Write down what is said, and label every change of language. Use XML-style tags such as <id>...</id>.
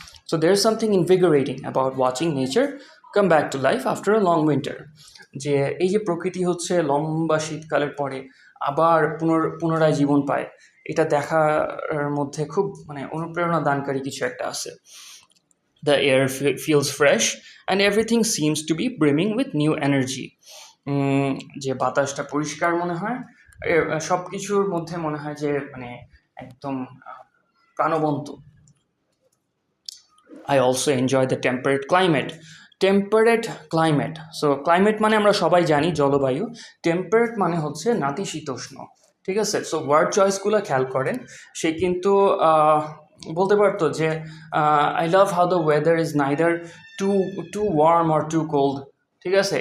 <en>So there's something invigorating about watching nature come back to life after a long winter.</en> <bn>যে এই যে প্রকৃতি হচ্ছে লম্বা শীতকালের পরে আবার পুনরায় জীবন পায়, এটা দেখার মধ্যে খুব অনুপ্রেরণা দানকারী কিছু একটা আছে।</bn> <en>The air feels fresh and everything seems to be brimming with new energy.</en> <bn>যে বাতাসটা পরিষ্কার মনে হয়, সব কিছুর মধ্যে মনে হয় যে মানে একদম প্রাণবন্ত।</bn> <en>I also enjoy the temperate climate.</en> <bn>Temperate climate, so climate মানে আমরা সবাই জানি জলবায়ু, টেম্পারেট মানে হচ্ছে নাতিশীতোষ্ণ, ঠিক আছে? সো ওয়ার্ড চয়েসগুলো খেয়াল করেন, সে কিন্তু বলতে পারতো যে</bn> <en>I love how the weather is neither too too warm or too cold,</en> <bn>ঠিক আছে?</bn>